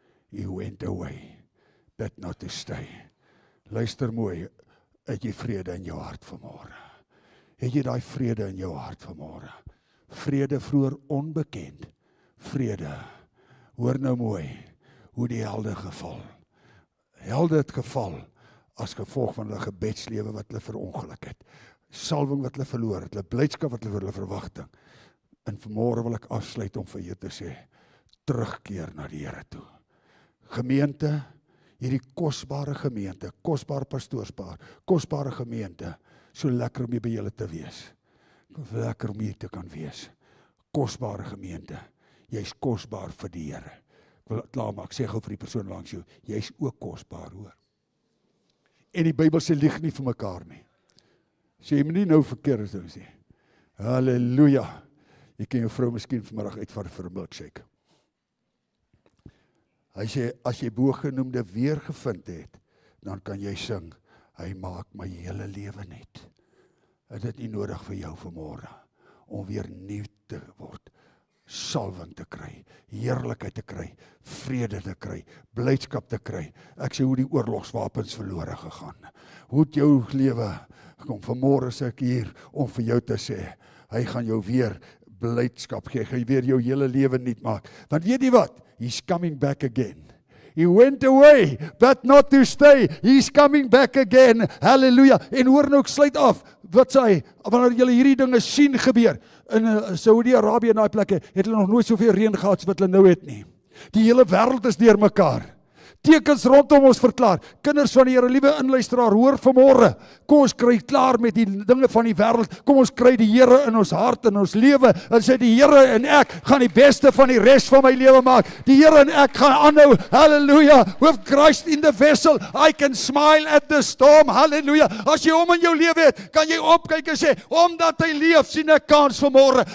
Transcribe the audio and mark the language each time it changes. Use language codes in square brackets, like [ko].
[en] He went away, but not to stay. [af] Luister mooi, het jy vrede in jou hart vanmôre? Het jy daai vrede in jou hart vanmôre? Vrede vroeër onbekend. Vrede. Hoor nou mooi, hoe die helde geval. Helde het geval as gevolg van hulle gebedslewe wat hulle verongeluk het. Salwing wat hulle verloor het, hulle blydskap wat hulle verwagting. En vanmôre wil ek afsluit om vir jou te sê, terugkeer na die Here toe. Gemeente, hierdie kosbare gemeente, kosbare pastoorspaar, kosbare gemeente, so lekker om hier by julle te wees. Lekker om hier te kan wees. Kosbare gemeente, jy's kosbaar vir die Here. Ek wil klaar maak, sê gou vir die persoon langs jou, jy's ook kosbaar, hoor. En die Bybel sê lieg nie vir mekaar nie. Sê jy moet nie nou verkeerd doen sê. Halleluja. Jy kan jou vrou miskien vanmiddag uitvaar vir 'n milkshake. Hy sê, as jy bogenoemde weer gevind het, dan kan jy sing, hy maak my hele lewe net. Is dit nie nodig vir jou vanmôre, om weer nuut te word, salwing te kry, heerlikheid te kry, vrede te kry, blydskap te kry. Ek sê hoe die oorlogswapens verlore gegaan. Hoe het jou lewe gekom? Vanmôre is ek hier om vir jou te sê, hy gaan jou weer blydskap gee, hy gaan weer jou hele lewe nuut maak. Want weet jy wat? [en] He's coming back again. He went away, but not to stay. He's coming back again. [af] Halleluja. En hoor nou, ek sluit af. Wat sê hy? Wanneer julle hierdie dinge sien gebeur, in Saudi-Arabië en daai plekke, het hulle nog nooit soveel reën gehad so wat hulle nou het nie. Die hele wêreld is deur mekaar. Tekens rondom ons verklaar. Kinders van die Here, liewe inluisteraar, hoor vanmôre. Kom ons kry klaar met die dinge van die wêreld. Kom ons kry die Here in ons hart en ons lewe. En sê die Here en ek gaan die beste van die res van my lewe maak. Die Here en ek gaan aanhou. Halleluja. [en] With Christ in the vessel, I can smile at the storm. [af] Halleluja. As jy hom in jou lewe het, kan jy opkyk en sê, omdat hy leef, sien ek kans vanmôre.